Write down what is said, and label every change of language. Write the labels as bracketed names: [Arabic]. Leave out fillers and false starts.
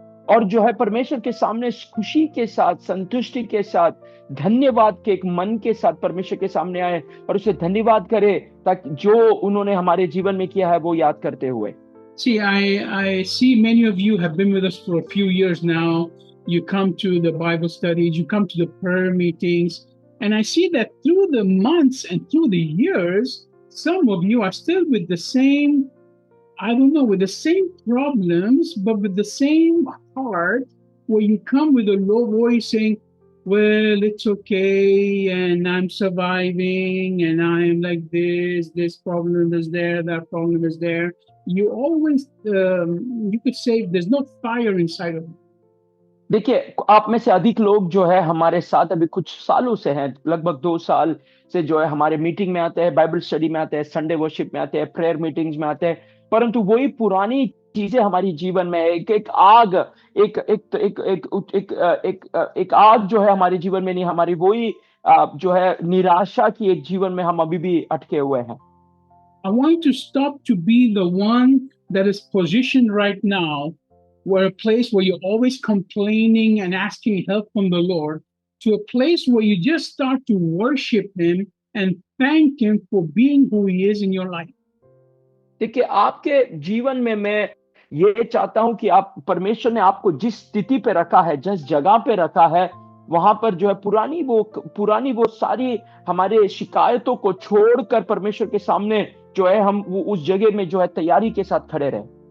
[Hindi] और जो है परमेश्वर के सामने खुशी के साथ, संतुष्टि के साथ, धन्यवाद के एक मन के साथ परमेश्वर के सामने आए और उसे धन्यवाद करे, ताकि जो उन्होंने हमारे जीवन में किया है वो याद करते हुए। [English] See, I see many of you have been with us for a few years now. You come to the Bible studies, you come to the prayer meetings, and I see that through the months and through the years, some of you are still with the same, I don't know, with the same problems, but with the same heart, where you come with a low voice saying, well, it's okay, and I'm surviving, and I'm like this problem is there, that problem is there. You always, you could say there's no fire inside of you. [Hindi] देखिए, आप में से अधिक लोग जो है हमारे साथ अभी कुछ सालों से हैं, लगभग 2 साल से जो है हमारे मीटिंग में आते हैं, बाइबल स्टडी में आते हैं, संडे वर्शिप में आते हैं, प्रेयर मीटिंग्स में आते हैं, परंतु वही पुरानी चीजें हमारी जीवन में एक आग, एक एक एक एक एक एक एक आग जो है हमारे जीवन में नहीं, हमारी वही जो है निराशा की एक जीवन में हम अभी भी अटके हुए हैं। [English] I want to stop to be the one that is positioned right now, where a place where you're always complaining and asking help from the Lord, to a place where you just start to worship Him and thank Him for being who He is in your life. [Hindi] देखिए, आपके जीवन में मैं ये चाहता हूं कि आप, परमेश्वर ने आपको जिस स्थिति पे रखा है, जिस जगह पे रखा है, वहां पर जो है पुरानी वो सारी हमारे शिकायतों को छोड़कर परमेश्वर के सामने जो है हम वो उस जगह में जो है तैयारी के साथ खड़े रहे।